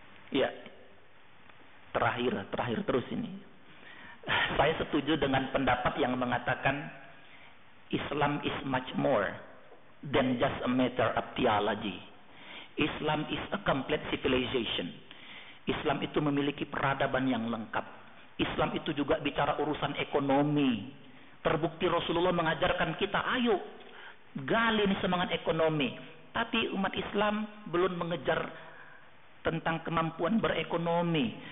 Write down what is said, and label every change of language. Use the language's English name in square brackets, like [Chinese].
[Indonesian] Ya. Terakhir terus ini. Saya setuju dengan pendapat yang mengatakan [English] Islam is much more than just a matter of theology. Islam is a complete civilization. [Indonesian] Islam itu memiliki peradaban yang lengkap. Islam itu juga bicara urusan ekonomi. Terbukti Rasulullah mengajarkan kita, ayo gali nih semangat ekonomi. Tapi umat Islam belum mengejar tentang kemampuan berekonomi.